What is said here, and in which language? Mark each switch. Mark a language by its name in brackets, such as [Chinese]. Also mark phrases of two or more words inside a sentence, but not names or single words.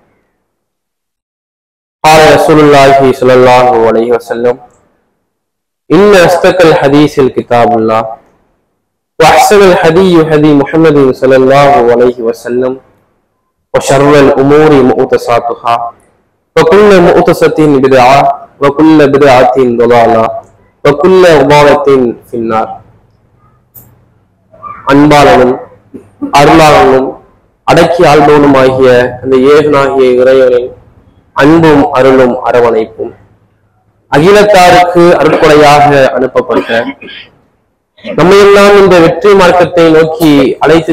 [Arabic] قال رسول الله صلى الله عليه وسلم: إن أصدق الحديث كتاب الله وأحسن الهدي هدي محمد صلى الله عليه وسلم وشر الأمور محدثاتها وكل محدثة بدعة وكل بدعة ضلالة وكل ضلالة في النار. [Tamil] அன்பாளனும் அருளாளனும் அடக்கி ஆள்பவனும் ஆகிய அந்த ஏகனாகிய இறைவனின் அன்பும் அருளும் அரவணைப்பும் அகிலத்தாருக்கு அருட்கொடையாக அனுப்பப்பட்ட நம்மையெல்லாம் இந்த வெற்றி மார்க்கத்தை நோக்கி அழைத்து